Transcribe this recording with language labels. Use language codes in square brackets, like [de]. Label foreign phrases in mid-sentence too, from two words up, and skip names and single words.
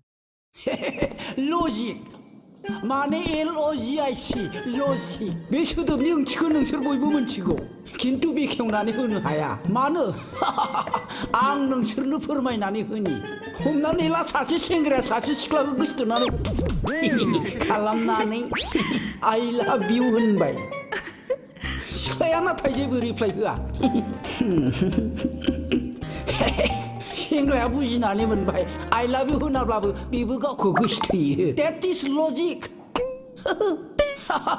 [brx] लजिक माने LOGIC लजिक बे सोदोबनि ओंथिखौ नोंसोर बयबो मिथिगौ खिन्थु बेखेवनानै होनो हाया मानो आं नोंसोरनो फोरमायनानै होनि हमनानै ला सासे सेंग्राया सासे सिख्लाखौ गोसोथोनानै खालामनानै [en] I love you [brx] होनबाय सिख्लाया नाथाय जेबो रिप्लाइ होआ सेंग्राया बुजिनानै मोनबाय [en] I love you [brx] होनाब्लाबो बेबो गावखौ गोसोथोयो [en] That is logic